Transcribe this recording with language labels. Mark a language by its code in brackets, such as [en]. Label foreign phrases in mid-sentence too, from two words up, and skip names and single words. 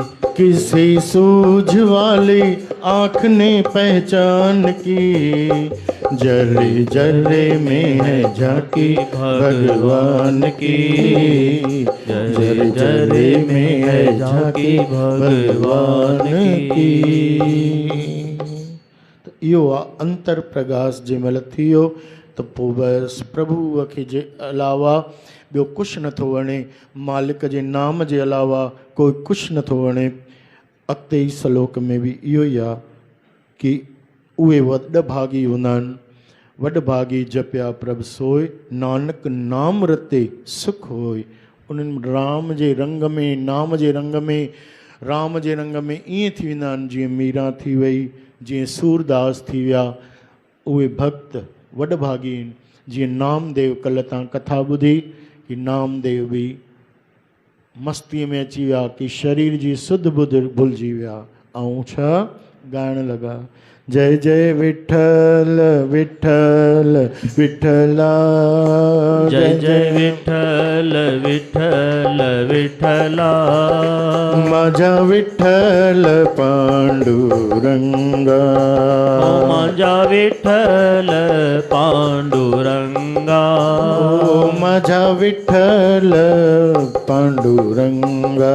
[hi] किसी सूझ वाली आँख ने पहचान की, जर्रे जर्रे में है झांकी भगवान की, जर्रे जर्रे में है झांकी भगवान की। [sd] तो इहो आहे अंतर प्रकाश जंहिं महिल थी वियो त पोइ बसि प्रभुअ खे जे अलावा ॿियो कुझु नथो वणे, मालिक जे नाम जे अलावा कोई कुझु नथो वणे। अॻिते ई सलोक में बि इहो ई आहे कि उहे वॾभागी हूंदा आहिनि, [pa] वॾभागी जपिया प्रभ सोय, नानक नाम रते सुख होय। [sd] उन्हनि राम जे रंग में, नाम जे रंग में, राम जे रंग में ईअं थी वेंदा आहिनि जीअं मीरा थी वई, जीअं सूरदास थी विया। उहे भक्त वॾभागी आहिनि। जीअं नामदेव, कल्ह तव्हां कथा ॿुधी कि नामदेव बि मस्तीअ में अची विया कि शरीर जी सुध बुध भुलिजी विया ऐं छा ॻाइण लॻा, [mr] जय जय विठल विठल विठला, जय जय विठ्ठल विठ्ठल विठ्ठला, माझा विठ्ठल पांडुरंगा, माझा विठ्ठल पांडुरंगा, माझा विठ्ठल पांडुरंगा,